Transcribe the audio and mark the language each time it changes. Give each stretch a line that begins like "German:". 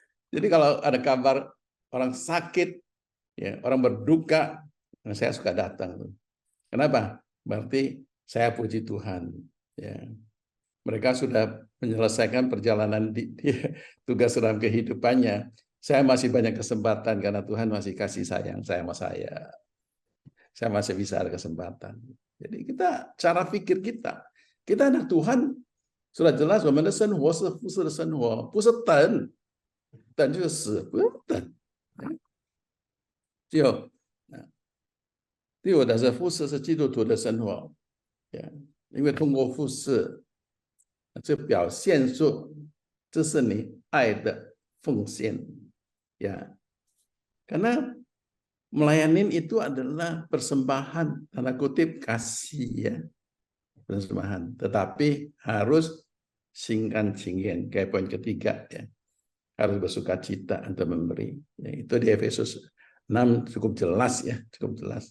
Indonesian: Jadi kalau ada kabar orang sakit, ya, orang berduka, saya suka datang. Kenapa? Berarti saya puji Tuhan. Ya. Mereka sudah menyelesaikan perjalanan di tugas dalam kehidupannya. Saya masih banyak kesempatan karena Tuhan masih kasih sayang saya sama saya. Saya masih bisa ada kesempatan. Jadi kita cara pikir kita anak Tuhan sudah jelas,
Chinese: 我们的生活是服侍的生活，不是等就是死，不用等。第五的是服侍是基督徒的生活，因为通过服侍，就表现出这是你爱的奉献，ya.
Indonesian: Karena melayani itu adalah persembahan, tanda kutip kasih, ya, persembahan. Tetapi harus singkan cingin, kayak poin ketiga, ya, harus bersuka cita untuk memberi. Ya, itu di Efesus 6 cukup jelas, ya, cukup jelas.